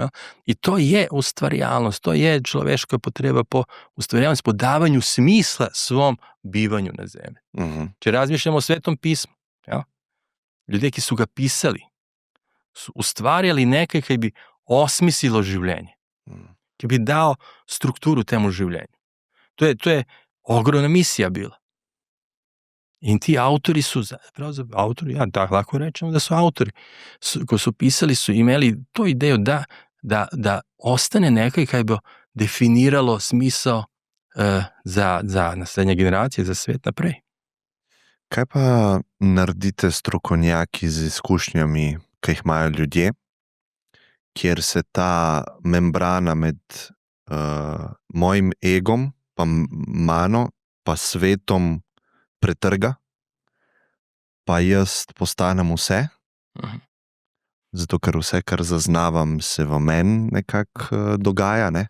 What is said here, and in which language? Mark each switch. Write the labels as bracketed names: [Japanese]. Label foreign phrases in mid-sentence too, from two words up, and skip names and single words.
[Slovenian] I to je ustvarjalnost, to je človeška potreba po ustvarjalnosti, [Croatian] po davanju smisla svom bivanju na zemlji. [Slovenian] Če razmišljamo [Croatian] o Svetom pismu, [Slovenian] ljudje, ki su ga pisali, su ustvarjali nekaj, kaj bi osmislilo življenje, ki bi [Croatian] dao strukturu temu [Slovenian] življenju. To je ogromna misija bila. In ti autori su, autori, lahko rečemo da su autori, ko su pisali su imeli [Croatian] to ideju da ostane [Slovenian] nekaj kaj bi definiralo smisao za naslednje generacije, za svet naprej. Kaj pa naredite strokovnjaki z izkušnjami, ki jih imajo ljudje, kjer se ta membrana med mojim egom, pa mano, pa svetom pretrga, pa jaz postanem vse, zato ker vse, kar zaznavam, se v meni nekako dogaja, ne?